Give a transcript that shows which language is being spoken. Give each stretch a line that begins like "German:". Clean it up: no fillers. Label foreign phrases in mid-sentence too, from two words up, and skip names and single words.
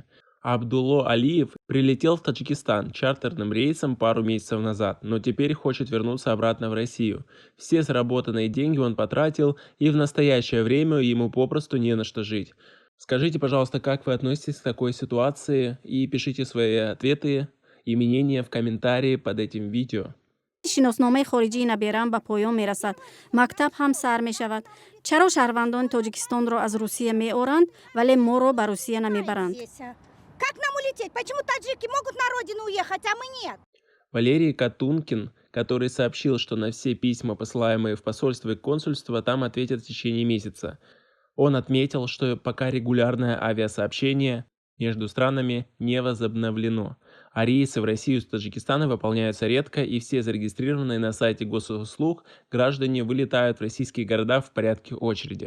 Russian: Абдулло Алиев прилетел в Таджикистан чартерным рейсом пару месяцев назад, но теперь хочет вернуться обратно в Россию. Все заработанные деньги он потратил, и в настоящее время ему попросту не на что жить. Скажите, пожалуйста, как вы относитесь к такой ситуации, и пишите свои ответы и мнения в комментарии под этим видео.
Tajik: шиносномаи хориҷии наберам ба поён мерасад. Мактаб ҳам сар мешавад. Чаро шаҳрвандони Тоҷикистонро аз Русия меоранд, вале моро ба Русия намебаранд?
Russian: Как нам улететь? Почему таджики могут на родину уехать, а мы нет? Валерий Катункин, который сообщил, что на все письма, посылаемые в посольство и консульство, там ответят в течение месяца. Он отметил, что пока регулярное авиасообщение между странами не возобновлено, а рейсы в Россию из Таджикистана выполняются редко, и все зарегистрированные на сайте госуслуг граждане вылетают в российские города в порядке очереди.